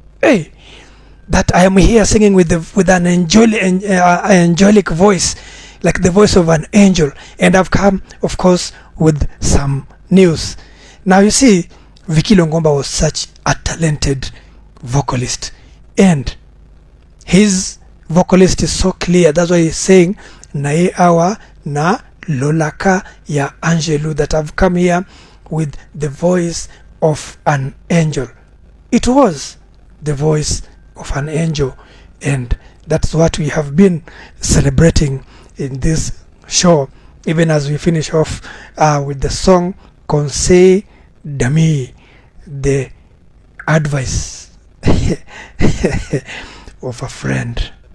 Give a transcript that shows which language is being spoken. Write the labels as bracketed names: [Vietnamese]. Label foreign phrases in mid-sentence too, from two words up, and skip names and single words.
[English] Hey, that I am here singing with an angelic voice, like the voice of an angel, and I've come, of course, with some news. Now you see, Vicky Longomba was such a talented vocalist, and his vocalist is so clear. That's why he's saying [Lingala] nae awa na lolaka ya angelu, [English] that I've come here with the voice of an angel. It was the voice of an angel, and that's what we have been celebrating in this show, even as we finish off with the song Conseil d'ami, the advice of a friend.